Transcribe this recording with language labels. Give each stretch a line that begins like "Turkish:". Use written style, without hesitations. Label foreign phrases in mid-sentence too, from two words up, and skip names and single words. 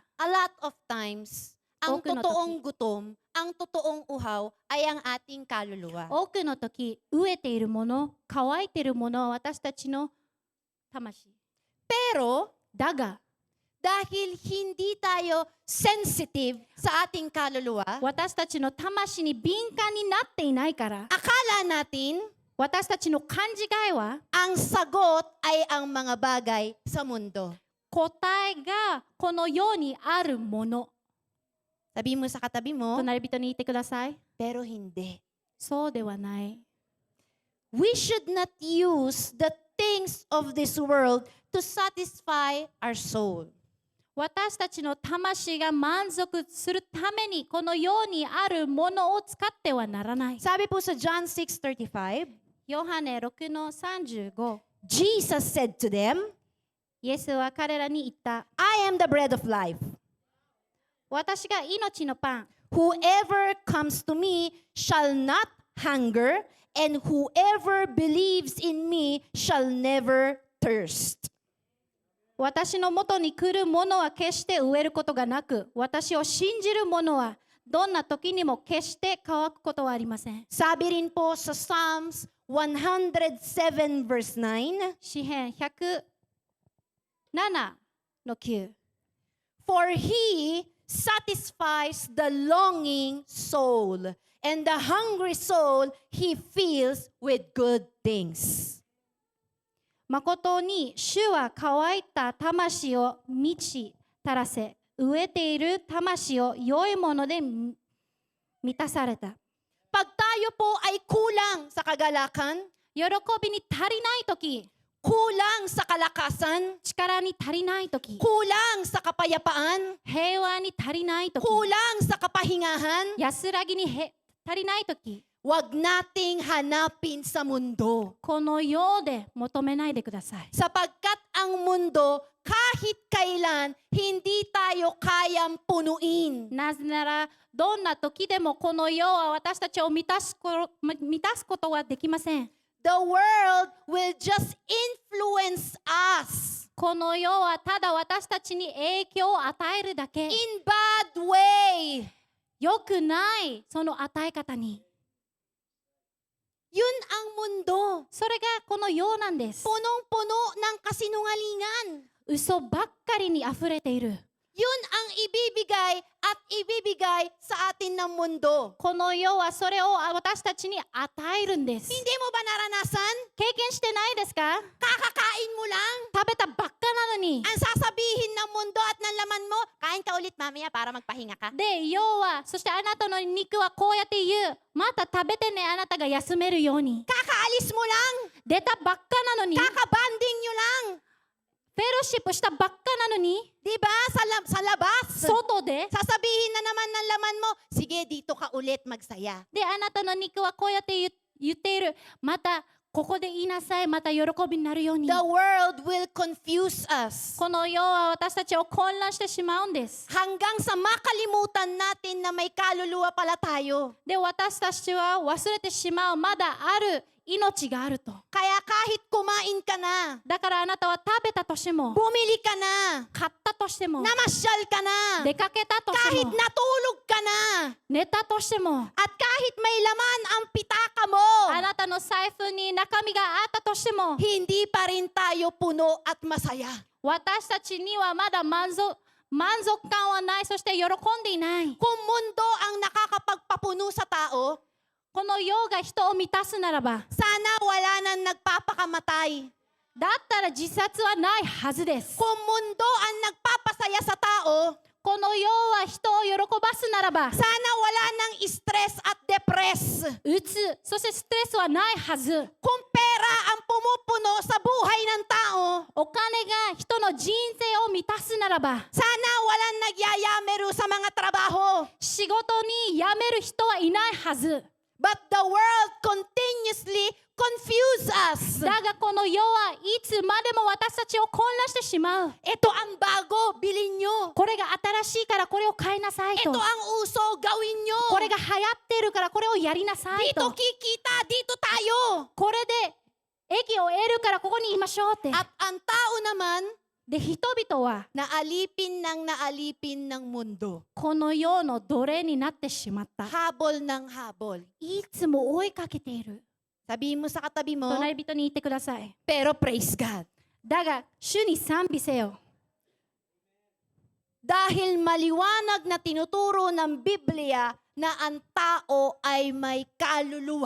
English: A lot of times,
Filipino: ang Okay na, totoong gutom, ang totoong uhaw ay ang ating kaluluwa.
Japanese: 多くの時、飢えているもの、乾いているものは私たちの魂。
Filipino: Pero
Japanese: だが、
Filipino: dahil hindi tayo sensitive sa ating kaluluwa,
Japanese: 私たちの魂に敏感になっていないから、
Filipino: akala natin
Japanese: 私たちの勘違いは、
Filipino: ang sagot ay ang mga bagay sa mundo.
Japanese: 答えがこの世にあるもの。
Filipino: Sabi mo sa katabi mo,
Japanese: 隣人に言ってください。
Filipino: pero hindi.
Japanese: そうではない。
English: We should not use the things of this world to satisfy our soul.
Japanese: 私たちの魂が満足するためにこの世にあるものを使ってはならない。
Filipino: Sabi po sa John 6:35,
Japanese: ヨハネ6の35。
English: Jesus said to them,
Japanese: イエスは彼らに言った。
English: I am the bread of life.
Japanese: 私が命のパン。
English: Whoever comes to me shall not hunger, and whoever believes in me shall never thirst.
Japanese: 私のもとに来る者は決して飢えることがなく、私を信じる者はどんな時にも決して乾くことはありません。
Filipino: Sabi rin po sa Psalms 107 verse 9,
Japanese: 詩編107の9。
English: For he satisfies the longing soul, and the hungry soul he fills with good things.
Japanese: 誠に主は乾いた魂を満ち足らせ、飢えている魂を良いもので満たされた。
Filipino: Pag tayo po ay kulang sa kagalakan,
Japanese: 喜びに足りないとき、
Filipino: kulang sa kalakasan,
Japanese: 力に足りないとき、
Filipino: kulang sa kapayapaan,
Japanese: 平和に足りないとき、
Filipino: kulang sa kapahingahan,
Japanese: 安らぎに足りないとき、
Filipino: wag nating hanapin sa mundo.
Japanese: この世で求めないでください。
Filipino: Sapagkat ang mundo, kahit kailan, hindi tayo kayang punuin.
Japanese: なぜなら、どんな時でもこの世は私たちを満たすことはできません。
English: The world will just influence us
Japanese: この世はただ私たちに影響を与えるだけ。
English: in bad way.
Japanese: 良くないその与え方に。
Filipino: Yun ang mundo.
Japanese: それがこの世なんです。
Filipino: Punong-puno ng kasinungalingan.
Japanese: 嘘ばっかりに溢れている。
Filipino: Yun ang ibibigay at ibibigay sa atin ng mundo.
Japanese: この世はそれを私たちに与えるんです。
Filipino: Hindi mo ba naranasan?
Japanese: 経験してないですか？
Filipino: Kakakain mo lang.
Japanese: 食べたばっかなのに。
Filipino: Ang sasabihin ng mundo at ng laman mo, kain ka ulit mamaya para magpahinga ka.
Japanese: で、世は、そしてあなたの肉はこうやって言う。また食べてね、あなたが休めるように。
Filipino: Kakaalis mo lang.
Japanese: 出たばっかなのに。フェ
Filipino: Kakabanding nyo lang.
Japanese: ロシップしたばっかなのに。
Filipino: Diba? Sa labas.
Japanese: 外で。
Filipino: Sasabihin na naman ng laman mo, sige, dito ka ulit magsaya.
Japanese: で、あなたの肉はこうやって言っている。また、ここで言いなさい。また喜びになるように。
English: The world will confuse us.
Japanese: この世は私たちを混乱してしまうんです。
Filipino: Hanggang sa makalimutan natin na may kaluluwa pala tayo.
Japanese: で、私たちは忘れてしまう。まだある命があると。
Filipino: Kaya kahit kumain ka na,
Japanese: だからあなたは食べたとしても、
Filipino: bumili ka na,
Japanese: 買ったとしても、
Filipino: namasyal ka na,
Japanese: 出かけたとして
Filipino: kahit
Japanese: も、
Filipino: natulog ka na,
Japanese: 寝たとしても、
Filipino: at kahit may laman ang pitaka mo,
Japanese: あなたの財布に中身があったとしても、
Filipino: hindi pa rin tayo puno at masaya.
Japanese: 私たちにはまだ満足感はない、そして喜んでいない。
Filipino: Kung mundo ang nakakapagpapuno sa tao,
Japanese: この世が人を満たすならば、
Filipino: sana wala nang nagpapakamatay.
Japanese: だったら自殺はないはずです。
Filipino: Kung mundo ang nagpapasaya sa tao,
Japanese: この世は人を喜ばすならば、
Filipino: sana wala nang stress at depress.
Japanese: うつ、そしてストレスはないはず。
Filipino: Kung pera ang pumupuno sa buhay ng tao,
Japanese: お金が人の人生を満たすならば、
Filipino: sana walang nagyayameru sa mga trabaho.
Japanese: 仕事に辞める人はいないはず。
English: But the world continuously confuse us.
Japanese: だがこの世はいつまでも私たちを混乱してしまう。
Filipino: Ito ang bago, bilhin nyo.
Japanese: これが新しいからこれを買いなさい
Filipino: Ito
Japanese: と。
Filipino: ang uso, gawin
Japanese: これ
Filipino: nyo.
Japanese: が流行っているからこれをやりなさい
Filipino: Dito
Japanese: と。
Filipino: kikita, dito tayo.
Japanese: これで益を得るからここにいましょうって。
Filipino: At ang tao naman,
Japanese: で、人々は
Filipino: naalipin ng mundo.
Japanese: この世の奴隷になってしまった。
Filipino: Habol ng habol.
Japanese: いつも追いかけている。
Filipino: Sabihin mo sa katabi mo,
Japanese: 隣人に言ってください。
English: pero praise God.
Japanese: だが、主に賛美せよ。
Filipino: Dahil maliwanag na tinuturo ng Biblia na ang tao ay may kaluluwa.